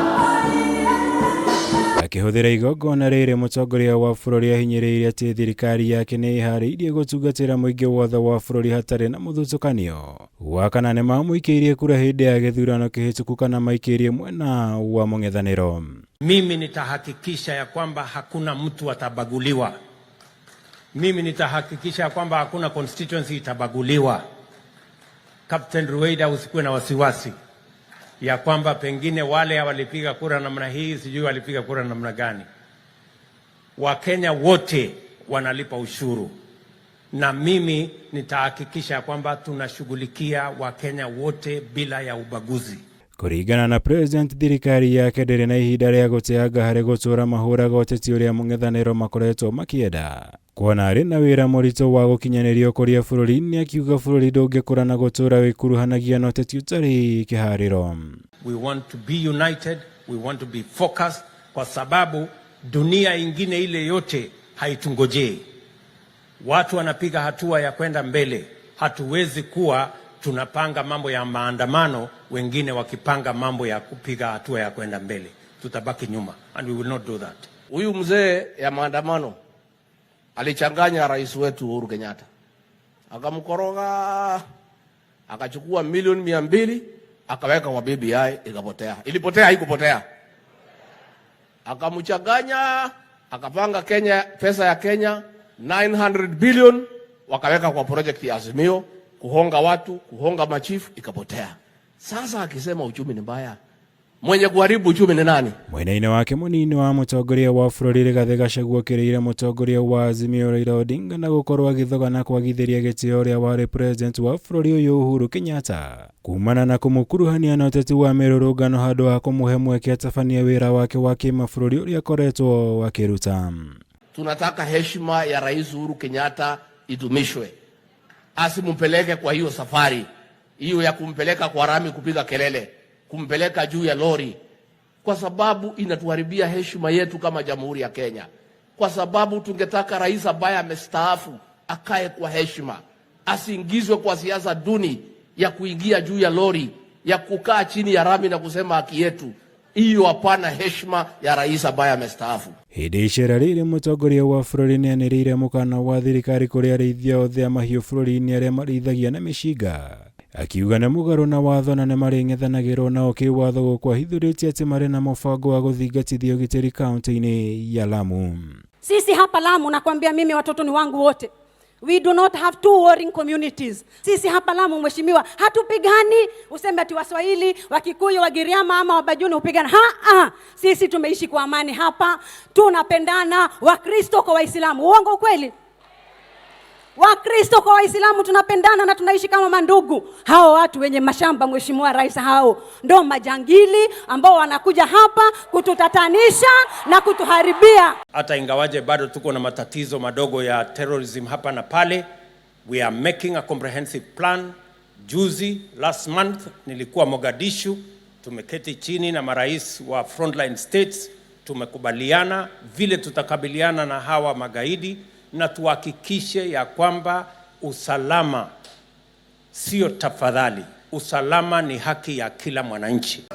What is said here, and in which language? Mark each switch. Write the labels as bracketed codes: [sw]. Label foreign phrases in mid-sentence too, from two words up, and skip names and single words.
[ki] Akĩhũthĩra igongona rĩrĩ, Mutongoria wa bururi ahinyiriirie atĩ thirikari yake nĩ ĩharĩirie gutungatira mũingĩ wothe wa bururi hatari na muthutukanio. Wa kana nĩ mamũikirie kura hĩndĩ ya githurano kĩhĩtũku kana maikirie mwena wa mung'ethaniro. [sw] Mimi nitahakikisha ya kwamba hakuna mtu atabaguliwa. Mimi nitahakikisha ya kwamba hakuna constituency itabaguliwa. Captain Rueda, usikuwe na wasiwasi ya kwamba pengine wale walipiga kura namna hii, sijui walipiga kura namna gani. Wakenya wote wanalipa ushuru, na mimi nitahakikisha kwamba tunashughulikia Wakenya wote bila ya ubaguzi. [ki] Kuringana na President, thirikari yake ndĩrĩ na ihinda rĩa gũteanga harĩ gũtũra mahũraga ũteti ũrĩa mũng'ethanĩro makoretwo makĩenda. Kuona arĩ na wĩra mũritũ wa gũkinyanĩria ũkũria bũrũri-inĩ, akiuga bũrũri ndũngĩkũra na gũtũra wĩkuruhanagia na ũteti ũtarĩ kĩharĩro. [en] We want to be united, we want to be focused, [sw] kwa sababu dunia ingine ile yote haitungojei. Watu wanapiga hatua ya kwenda mbele. Hatuwezi kuwa tunapanga mambo ya maandamano, wengine wakipanga mambo ya kupiga hatua ya kwenda mbele. Tutabaki nyuma, [en] and we will not do that. [sw] Huyu mzee ya maandamano alichanganya rais wetu Uhuru Kenyatta, akamkoroga, akachukua milioni 200 akaweka kwa BBI, ikapotea. Ilipotea, haikupotea. Akamchanganya, akapanga Kenya, pesa ya Kenya 900 billion wakaweka kwa project ya Azimio, kuhonga watu, kuhonga machifu, ikapotea. Sasa akisema uchumi ni mbaya, mwenye kuharibu uchumi ni nani? [ki] Mwena-inĩ wake mũnini wa Mutongoria wa bururi Rigathi Gachagua kĩrĩire Mutongoria wa Azimio Raila Odinga na gũkorwo agĩthogana kwagithĩria gĩtĩo ũrĩa warĩ president wa bururi ũyũ Uhuru Kenyatta, kumana na kũmũkuruhania na ũteti wa mĩrũrũngano handũ ha kũmũhe mweke atabanie wĩra wake wa kĩmabũrũri ũrĩa akoretwo akĩruta. [sw] Tunataka heshima ya Rais Uhuru Kenyatta idumishwe. Asimpeleke kwa hiyo safari hiyo ya kumpeleka kwa rami kupiga kelele, kumpeleka juu ya lori, kwa sababu inatuharibia heshima yetu kama Jamhuri ya Kenya. Kwa sababu tungetaka rais ambaye amestaafu akae kwa heshima, asiingizwe kwa siasa duni ya kuingia juu ya lori, ya kukaa chini ya rami na kusema haki yetu. Hiyo hapana heshima ya rais ambaye amestaafu. [ki] Hĩndĩ icera rĩrĩ, Mutongoria wa bururi nĩanĩrĩire mũkana wa thirikari kũrĩ arĩithia othe a mahiũ bũrũri-inĩ arĩa marĩithagia na mĩcinga, akiuga nĩ mũgarũ na watho na nĩ marĩng'ethanagĩrwo nao kĩwatho gũkwahithũrĩtie atĩ marĩ na mũbango wa gũthingatithia ũgitĩri kaunti-inĩ ya Lamu. [sw] Sisi hapa Lamu, nakwambia mimi, watoto ni wangu wote. [en] We do not have two warring communities. [sw] Sisi hapa Lamu, mheshimiwa, hatupigani useme ati Waswahili, Wakikuyu, Wagiriama ama Wabajuni upigana. Sisi tumeishi kwa amani hapa, tunapendana, Wakristo kwa Waislamu. Uongo kweli? Wakristo kwa Waislamu tunapendana na tunaishi kama mandugu. Hao watu wenye mashamba, mheshimiwa rais, hao ndo majangili ambao wanakuja hapa kututatanisha na kutuharibia. Hata ingawaje bado tuko na matatizo madogo ya terrorism hapa na pale, [en] we are making a comprehensive plan. Juzi, last month, [sw] nilikuwa Mogadishu, tumeketi chini na marais wa [en] frontline states, [sw] tumekubaliana vile tutakabiliana na hawa magaidi, na tuhakikishe ya kwamba usalama sio tafadhali. Usalama ni haki ya kila mwananchi.